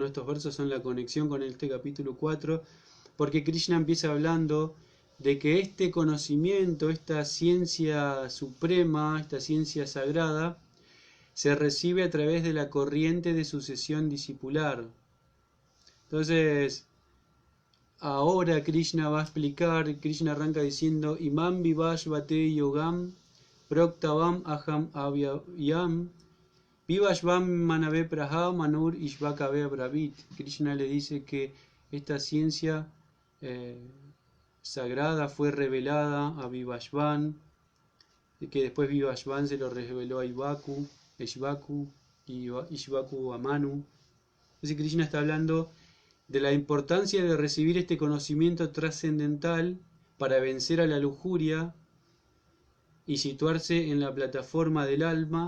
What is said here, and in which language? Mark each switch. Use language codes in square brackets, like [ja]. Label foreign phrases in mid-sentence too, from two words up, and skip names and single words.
[es] Estos versos son la conexión con este capítulo 4, porque Krishna empieza hablando de que este conocimiento, esta ciencia suprema, esta ciencia sagrada, se recibe a través de la corriente de sucesión discipular. Entonces, ahora Krishna va a explicar, Krishna arranca diciendo, [sa] इमं विवस्वते योगं प्रोक्तवान् अहम् अव्ययम् विवस्वान् मनवे प्राह मनुः इक्ष्वाकवे ऽब्रवीत्. [es] Krishna le dice que esta ciencia sagrada fue revelada a Vivashvan, que después Vivashvan se lo reveló a Ishvaku y Ishvaku a Manu. Entonces Krishna está hablando de la importancia de recibir este conocimiento trascendental para vencer a la lujuria y situarse en la plataforma del alma.